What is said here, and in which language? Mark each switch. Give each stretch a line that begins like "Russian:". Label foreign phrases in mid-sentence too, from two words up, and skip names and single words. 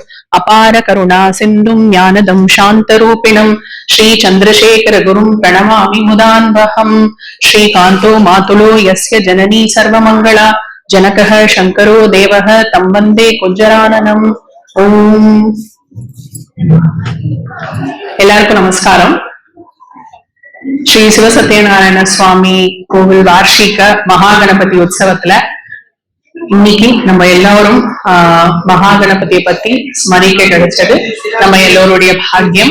Sanskrit: अपार करुणा सिन्धुं ज्ञानदं शान्तरूपिणं श्री चन्द्रशेखर गुरुं प्रणमामि मुदान्वहम्। श्रीकान्तो मातुलो यस्य जननी सर्वमङ्गला जनकः शङ्करो देवः तं वन्दे कुञ्जराननम्।
Tamil: ओम् எல்லாருக்கும் நமஸ்காரம். ஸ்ரீ சிவசத்யநாராயண சுவாமி கோவில் வார்ஷிக மகாகணபதி உற்சவத்துல இன்னைக்கு நம்ம எல்லாரும் மகாகணபதியை பத்தி ஸ்மரிக்க கிடைச்சது நம்ம எல்லோருடைய பாக்கியம்.